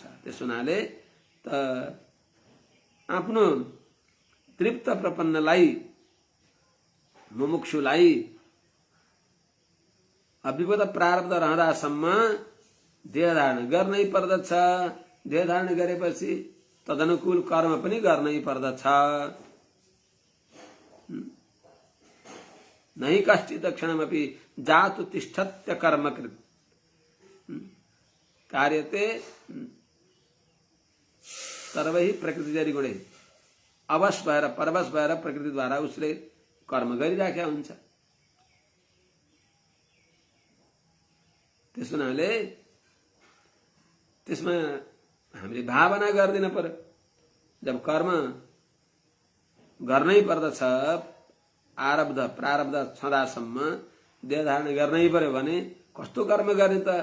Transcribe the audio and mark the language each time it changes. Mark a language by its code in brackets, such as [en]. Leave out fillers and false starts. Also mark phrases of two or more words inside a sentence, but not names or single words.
[ne] त्यस हुनाले त आफ्नो तृप्त प्रपन्नलाई, मुमुक्षुलाई अभ्युगत प्रारब्ध रहँदासम्म देह धारण गर्नै पर्दछ। देह धारण गरेपछि तदनुकूल कर्म पनि गर्नै पर्दछ। [sa] नहि कश्चित् क्षणमपि जातु तिष्ठत्य कर्मकृत् कार्यते सर्वैः प्रकृतिजनिगुणैः। [ne] अवश भएर परवश भएर प्रकृतिद्वारा उसले कर्म गरिराखेका हुन्छ। त्यस हुनाले त्यसमा हामीले भावना गर्दिन पर्यो। जब कर्म गर्नै पर्दछ, आरब्ध प्रारब्ध छँदासम्म देह धारण गर्नै पर्यो भने कस्तो कर्म गर्ने त?